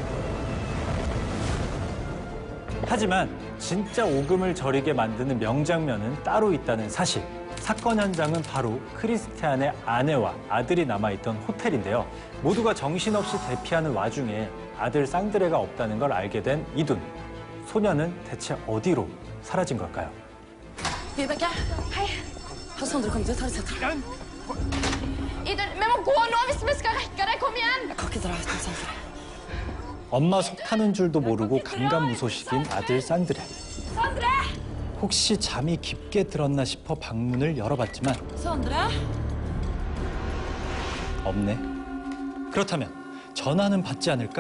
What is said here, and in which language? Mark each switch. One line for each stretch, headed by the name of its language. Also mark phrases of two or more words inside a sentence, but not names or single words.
Korean: 하지만 진짜 오금을 저리게 만드는 명장면은 따로 있다는 사실. 사건 현장은 바로 크리스티안의 아내와 아들이 남아있던 호텔인데요. 모두가 정신없이 대피하는 와중에 아들 쌍드레가 없다는 걸 알게 된 이둔. 소녀는 대체 어디로 사라진 걸까요?
Norwegian: Vibeke, hei. Har Sondre kommet ut? Har du sett ham? Idun, vi må gå nå hvis vi skal rekke det. Kom igjen! Jeg kan ikke dra uten Sondre.
Korean: 엄마 속 타는 줄도 모르고 감감무소식인 아들 쌍드레. Sondre! 혹시 잠이 깊게 들었나 싶어 방문을 열어봤지만 Sondre? 없네. 그렇다면 전화는 받지 않을까?